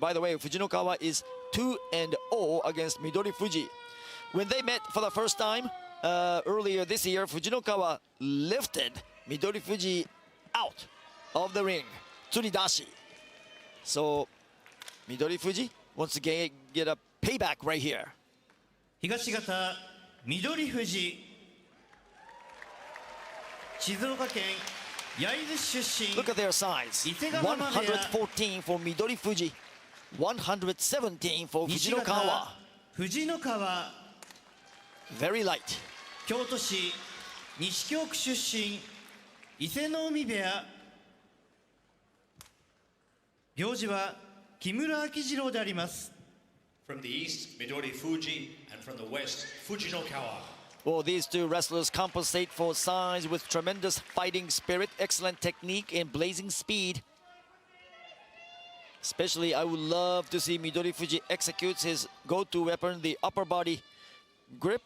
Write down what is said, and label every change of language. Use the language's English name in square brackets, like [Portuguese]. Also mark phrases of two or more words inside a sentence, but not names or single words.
[English] By the way, Fujinokawa is 2 and 0 against Midori Fuji. When they met for the first time earlier this year, Fujinokawa lifted Midori Fuji out of the ring, Tsuridashi. So Midori Fuji wants to get a payback right here. [Japanese] 東方緑富士静岡県焼津市出身 [English] Look at their size. 114 for Midori Fuji, 117 for [Japanese] 西 [English] Fujinokawa. [Japanese] 方藤の川 [English] Very light. [Japanese] 京都市西京区出身伊勢の海部屋行司は木村明次郎であります [English] From the east, Midori Fuji, and from the west, Fujinokawa. Well, these two wrestlers compensate for size with tremendous fighting spirit, excellent technique, and blazing speed. Especially, I would love to see Midori Fuji execute his go-to weapon, the upper body grip.